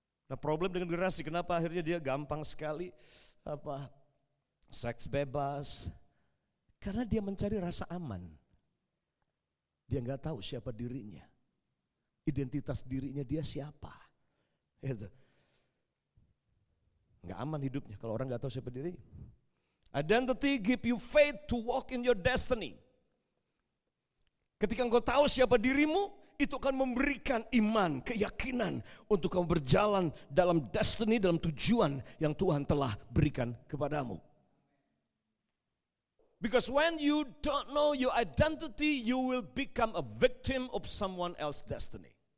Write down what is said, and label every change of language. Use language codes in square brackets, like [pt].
[id] Nah, problem dengan generasi, kenapa akhirnya dia gampang sekali seks bebas? Karena dia mencari rasa aman. Dia nggak tahu siapa dirinya. Identitas dirinya dia siapa. Gitu. Nggak aman hidupnya kalau orang nggak tahu siapa dirinya. [en] Identity give you faith to walk in your destiny. [id] Ketika engkau tahu siapa dirimu, itu akan memberikan iman, keyakinan untuk kamu berjalan dalam destiny, dalam tujuan yang Tuhan telah berikan kepadamu. [en] Because when you don't know your identity, you will become a victim of someone else's destiny.